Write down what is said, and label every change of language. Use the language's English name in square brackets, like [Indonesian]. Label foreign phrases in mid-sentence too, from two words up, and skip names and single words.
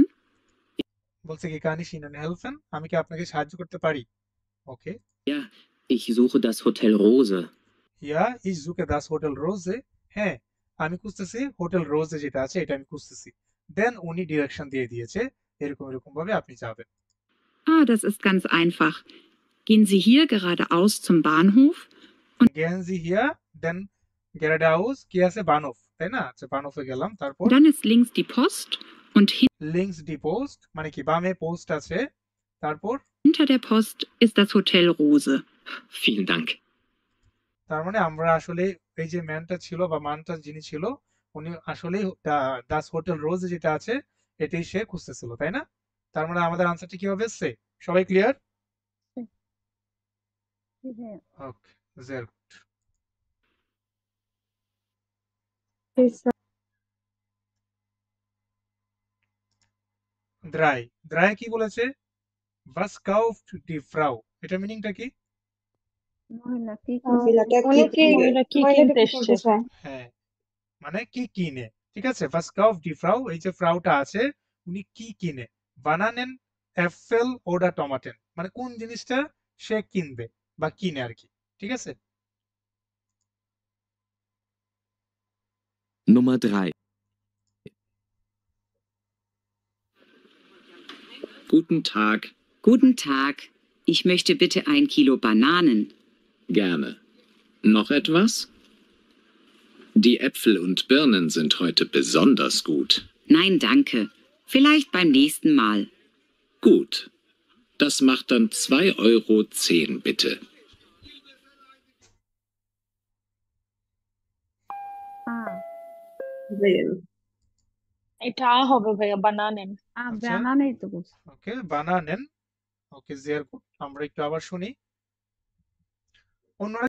[Bangla] বলছে কি [German] Kann ich Ihnen helfen, [Bangla] আমি কি আপনাকে সাহায্য করতে পারি? ওকে, [German] Ja, ich suche das Hotel Rose. Ja, ich suche das Hotel Rose, [Bangla] হ্যাঁ আমি খুঁজতেছি হোটেল রোজে যেটা আছে এটা আমি খুঁজতেছি। দেন উনি ডিরেকশন দিয়ে দিয়েছে, এরকম এরকম ভাবে আপনি যাবেন। [German] Ah, das ist ganz einfach. Gehen Sie hier geradeaus zum Bahnhof Gehen Sie hier, [Bangla] দেন গেরাডাউস কি আছে? বানফ, তাই না? আচ্ছা বানফে গেলাম, তারপর [German] und dann ist links die Post und links die Post [Bangla] মানে কি বামে পোস্ট আছে, তারপর [German] hinter der Post ist das Hotel Rose. Vielen Dank. [Bangla] তার মানে আমরা আসলে এই যে ম্যানটা ছিল বা মানটা যিনি ছিল, উনি আসলে [German] das Hotel Rose [Bangla] যেটা আছে এটাই সে খুঁজতেছিল, তাই না? তার মানে আমাদের আনসারটা কি হবে? সে। সবাই ক্লিয়ার? ওকে, [German] sehr gut. [Bangla] জি স্যার। দ্রাই কি বলেছে? [German] was kauft die Frau, [Bangla] এটা মিনিংটা কি? উনি কি মহিলা কি কিনতে এসছে? হ্যাঁ, মানে কি কিনে, ঠিক আছে। [German] was kauft die Frau, [Bangla] এই যে ফ্রাউটা আছে উনি কি কিনে? [German] Bananen, Äpfel oder Tomaten, [Bangla] মানে কোন জিনিসটা সে কিনবে বা কিনে আর কি, ঠিক আছে। [German] Nummer 3. Guten Tag. Guten Tag. Ich möchte bitte 1 Kilo Bananen. Gerne. Noch etwas? Die Äpfel und Birnen sind heute besonders gut. Nein, danke. Vielleicht beim nächsten Mal. Gut. Das macht dann 2,10 € bitte. [Bangla] এটা হবে ভাইয়া, বানানেন। ওকে, বানানেন। ওকে, [German] sehr gut. [Bangla] আমরা একটু আবার শুনি, অন্যরা